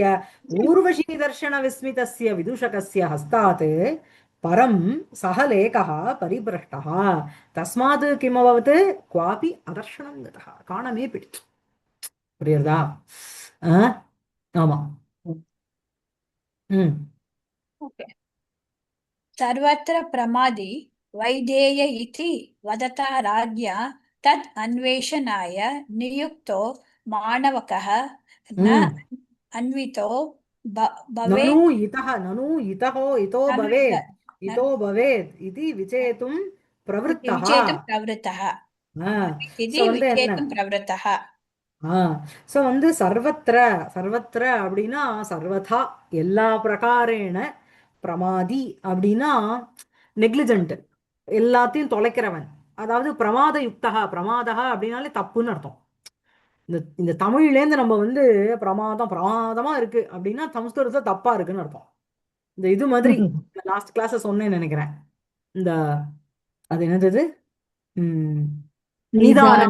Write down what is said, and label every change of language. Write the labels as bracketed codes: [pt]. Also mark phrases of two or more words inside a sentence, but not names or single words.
[sa] उर्वशी दर्शन विस्मितस्य विदूषकस्य हस्तात् परम् सक लेखा परिभ्रष्टा तस्मात् किमवत् क्वापि अदर्शनम् गता. [ta] காணாமே போயிடுச்சு. புரியுறதா? ஆமா. [sa] ओके. सर्वत्र प्रमादी वैदेय इति वदता राज्ञा तद् अन्वेषणाय नियुक्तो माणवकः न अन्वितो भवेत्. ननु इतो भवेत् इति विचेतुं प्रवृत्तः. विचेतुं प्रवृत्तः. हाँ. इति विचेतुं प्रवृत्तः. [ta] ஸோ வந்து [sa] सर्वत्र सर्वत्र [ta] அப்படின்னா சர்வதா எல்லா பிரகாரேண பிரமாதி அப்படின்னா நெக்லிஜென்ட் எல்லாத்தையும் தொலைக்கிறவன் அதாவது [sa] प्रमाद युक्तका प्रमादका [ta] அப்படின்னாலே தப்புன்னு அர்த்தம் இந்த இந்த தமிழ்லேருந்து நம்ம வந்து பிரமாதமா இருக்கு அப்படின்னா சம்ஸ்கிருதத்துல தப்பா இருக்குன்னு அர்த்தம் இந்த இது மாதிரி [en] last class [ta] சொன்னேன்னு நினைக்கிறேன் இந்த அது என்னது உம் நிதானம்